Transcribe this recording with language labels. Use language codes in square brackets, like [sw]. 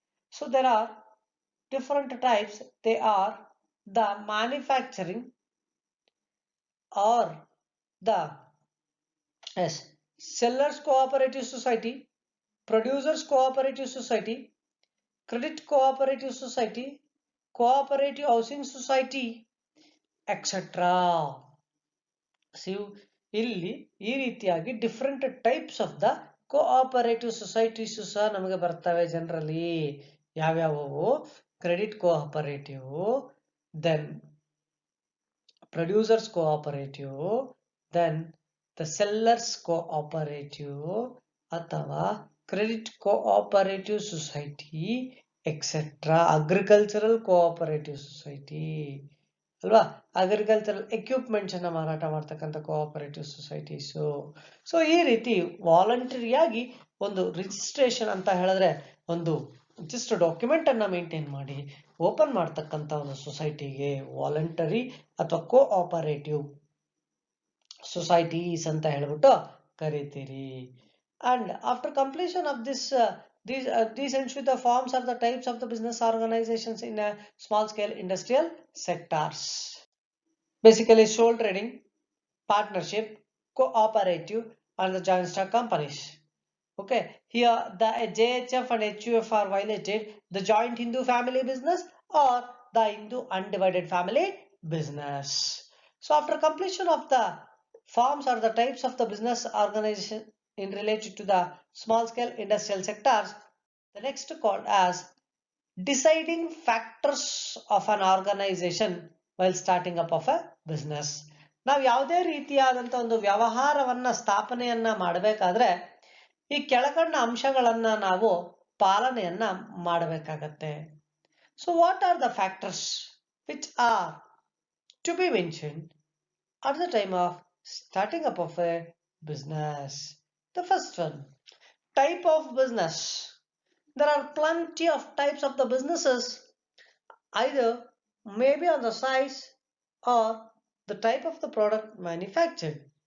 [en] So there are different types. They are the manufacturing or the yes, sellers cooperative society, producers cooperative society, credit cooperative society, cooperative housing society, etc. [kn] See, ಇಲ್ಲಿ ಈ ರೀತಿಯಾಗಿ different types of the cooperative societies ಸಹ ನಮಗೆ ಬರ್ತವೆ. Generally ಯಾವ್ಯಾವು? [en] Credit cooperative, then producers cooperative, then the sellers cooperative ಅಥವಾ credit cooperative society, etc. agricultural cooperative society ಅಲ್ವಾ? [kn] Agricultural equipments ಅನ್ನ ಮಾರಾಟ ಮಾಡ್ತಕ್ಕಂಥ ಕೋಆಪರೇಟಿವ್ ಸೊಸೈಟೀಸ್. ಸೊ ಈ ರೀತಿ ವಾಲಂಟರಿಯಾಗಿ ಒಂದು ರಿಜಿಸ್ಟ್ರೇಷನ್ ಅಂತ ಹೇಳಿದ್ರೆ ಒಂದು ಜಸ್ಟ್ ಡಾಕ್ಯುಮೆಂಟ್ ಅನ್ನ ಮೇಂಟೈನ್ ಮಾಡಿ ಓಪನ್ ಮಾಡ್ತಕ್ಕಂಥ ಒಂದು ಸೊಸೈಟಿಗೆ ವಾಲಂಟರಿ ಅಥವಾ ಕೋಆಪರೇಟಿವ್ ಸೊಸೈಟೀಸ್ ಅಂತ ಹೇಳ್ಬಿಟ್ಟು ಕರಿತೀರಿ. [en] And after completion of this these ends with the forms are the types of the business organizations in a small scale industrial sectors. Basically sole trading, partnership, cooperative and the joint stock companies. Okay, here the JHF and HUF are violated, the joint Hindu family business or the Hindu undivided family business. So after completion of the forms or the types of the business organization in related to the small scale industrial sectors, the next called as deciding factors of an organization while starting up of a business. [kn] ನಾವು ಯಾವುದೇ ರೀತಿಯಾದಂತ ಒಂದು ವ್ಯವಹಾರವನ್ನ ಸ್ಥಾಪನೆಯನ್ನ ಮಾಡಬೇಕಾದ್ರೆ ಈ ಕೆಳಕಂಡ ಅಂಶಗಳನ್ನ ನಾವು ಪಾಲನೆಯನ್ನ ಮಾಡಬೇಕಾಗತ್ತೆ. [en] So what are the factors which are to be mentioned at the time of starting up of a business? The first one, type of business. There are plenty of types of the businesses, either maybe on the size or the type of the product manufactured.